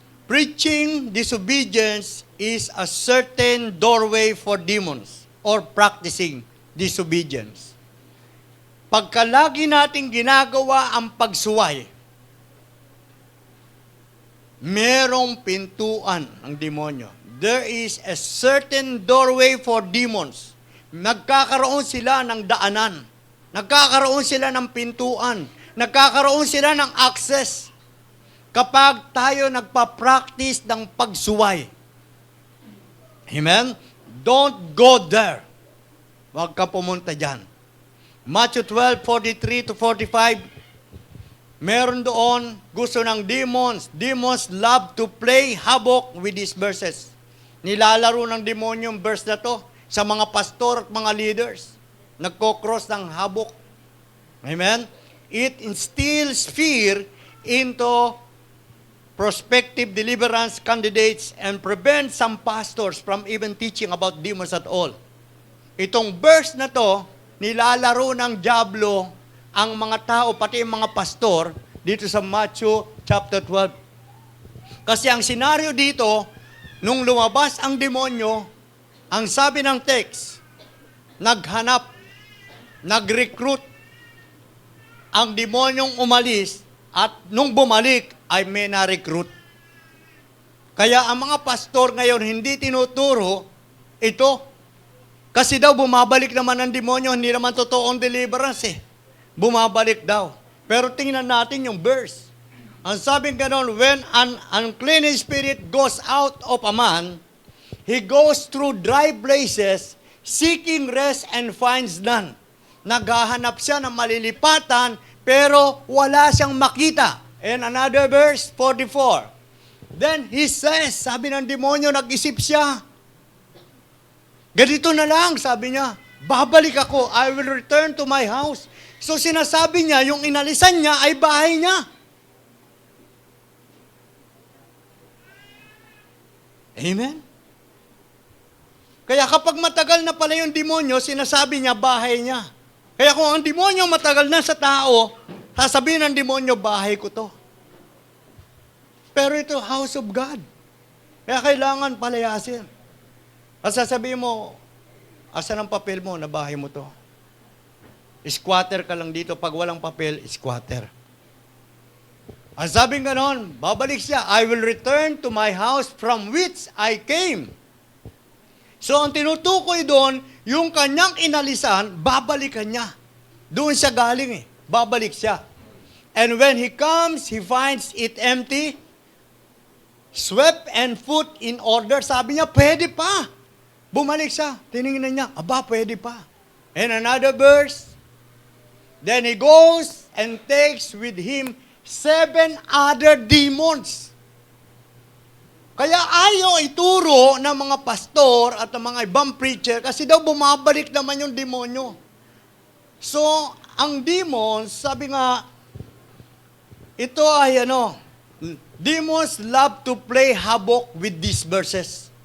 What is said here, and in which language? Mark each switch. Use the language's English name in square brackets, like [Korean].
[English] Preaching disobedience is a certain doorway for demons. or practicing disobedience. [Filipino] Pagka lagi nating ginagawa ang pagsuway, merong pintuan ang demonyo. [English] There is a certain doorway for demons. [Filipino] Nagkakaroon sila ng daanan. Nagkakaroon sila ng pintuan. Nagkakaroon sila ng access. Kapag tayo nagpa-practice ng pagsuway. Amen? [English] Don't go there. [Filipino] Huwag ka pumunta dyan. Matthew 12:43-45, meron doon, gusto ng demons. [English] Demons love to play havoc with these verses. [Filipino] Nilalaro ng demonyo yung verse na to sa mga pastor at mga leaders. Nagko-cross ng havoc. Amen? [English] It instills fear into prospective deliverance candidates and prevents some pastors from even teaching about demons at all. [Filipino] Itong verse na to, nilalaro ng diablo ang mga tao, pati ang mga pastor, dito sa Matthew chapter 12. Kasi ang senaryo dito, nung lumabas ang demonyo, ang sabi ng text, naghanap, nag-recruit, ang demonyong umalis, at nung bumalik, ay may na-recruit. Kaya ang mga pastor ngayon, hindi tinuturo ito. Kasi daw, bumabalik naman ang demonyo, hindi naman totoong deliverance eh. Bumabalik daw. Pero tingnan natin yung verse. Ang sabing ganon, [English] when an unclean spirit goes out of a man, he goes through dry places, seeking rest and finds none. [Filipino] Naghahanap siya ng malilipatan, pero wala siyang makita. [English] And another verse, 44. Then he says, [Filipino] sabi ng demonyo, nag-isip siya, ganito na lang, sabi niya, babalik ako, [English] I will return to my house. [Filipino] So sinasabi niya, yung inalisan niya ay bahay niya. Amen? Kaya kapag matagal na pala yung demonyo, sinasabi niya, bahay niya. Kaya kung ang demonyo matagal na sa tao, sasabihin ng demonyo, bahay ko to. Pero ito, [English] house of God. [Filipino] Kaya kailangan palayasin. At sasabihin mo, asan ang papel mo na bahay mo to? Squatter ka lang dito. Pag walang papel, squatter. Ang sabing ganon, babalik siya, [English] I will return to my house from which I came. [Filipino] So ang tinutukoy doon, yung kanyang inalisan, babalikan niya. Doon siya galing eh. Babalik siya. [English] And when he comes, he finds it empty, swept and put in order. [Filipino] Sabi niya, pwede pa. Bumalik siya. Tinignan niya, aba, pwede pa. [English] And another verse, then he goes and takes with him 7 other demons. [Filipino] Kaya ayaw ituro ng mga pastor at ng mga ibang preacher kasi daw bumabalik naman yung demonyo. So, ang demons, sabi nga, ito ay [English] demons love to play havoc with these verses.